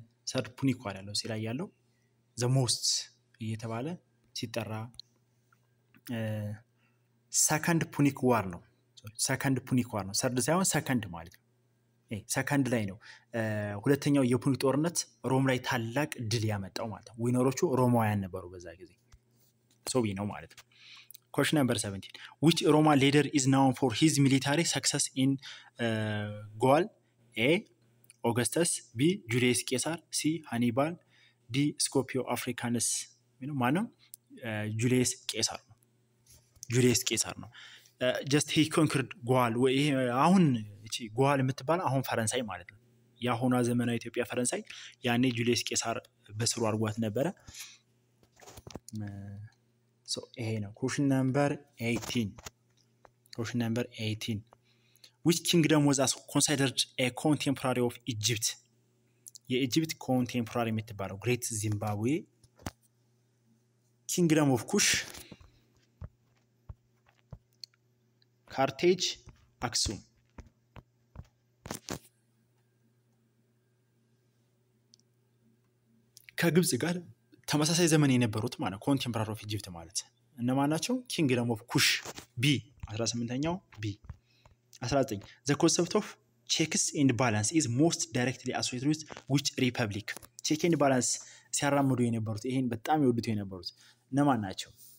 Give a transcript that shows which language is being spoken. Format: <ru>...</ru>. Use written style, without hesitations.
<am>Third Punic War ያለው ሲላይ ያለው the most የተባለ ሲጠራ Second Punic War ነው። Second Punic War ነው። Third ሳይሆን second ማለት ነው። ሰከንድ ላይ ነው ሁለተኛው የፑኒክ ጦርነት ሮም ላይ ታላቅ ድል ያመጣው ማለት ነው። ዊነሮቹ ሮማውያን ነበሩ በዛ ጊዜ ሶቢ ነው ማለት ነው። Question number 17.</am> <en>Which Roman leader is known for his military success in Gaul? A. Augustus, B. Julius Caesar, C. Hannibal, D.</en> <am>Scipio Africanus. ማነው? Julius Caesar ነው። Julius Caesar ነው።</am> <en>just he conquered Gaul</en> <am>ወይ አሁን እቺ ጓል የምትባል አሁን ፈረንሳይ ማለት ነው። ያሁኗ ዘመናዊ ኢትዮጵያ ፈረንሳይ ያኔ ጁሊየስ ቄሳር በስሩ አድርጓት ነበረ። so ይሄ ነው</am> <en>question number 18. question number 18. which kingdom was considered a contemporary of Egypt? የኢጂፕት contemporary የምትባለው great Zimbabwe, kingdom of Kush, Carthage, Aksum.</en> <am>ከግብጽ ጋር ተመሳሳይ ዘመን የነበሩት ማለት ኮንቴምፖራሪ ኦፍ ኢጂፕት ማለት እነማን ናቸው?</am> <en>ኪንግደም ኦፍ ኩሽ ቢ 18ኛው ቢ 19 the concept of checks and balance is most directly associated with which republic?</en> <am>check and balance ሲያራምዱ የነበሩት ይሄን በጣም ይወዱት የነበሩት እነማን ናቸው?</am>